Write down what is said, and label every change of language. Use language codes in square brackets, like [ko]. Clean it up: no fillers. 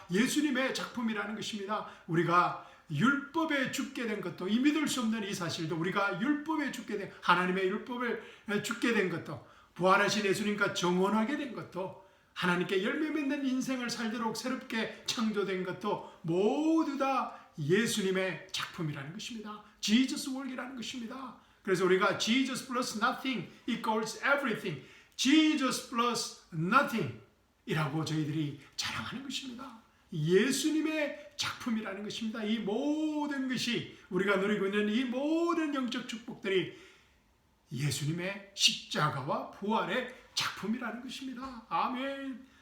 [ko] 예수님의 작품이라는 것입니다. 우리가 율법에 죽게 된 것도, 이 믿을 수 없는 이 사실도, 우리가 율법에 죽게 된, 하나님의 율법을 죽게 된 것도, 부활하신 예수님과 정원하게 된 것도 하나님께 열매 맺는 인생을 살도록 새롭게 창조된 것도 모두 다 예수님의 작품이라는 것입니다. [en] Jesus work [ko] 이라는 것입니다. 그래서 우리가 [en] Jesus plus nothing equals everything. Jesus plus nothing [ko] 이라고 저희들이 자랑하는 것입니다. 예수님의 작품이라는 것입니다. 이 모든 것이 우리가 누리고 있는 이 모든 영적 축복들이 예수님의 십자가와 부활의 작품이라는 것입니다. 아멘.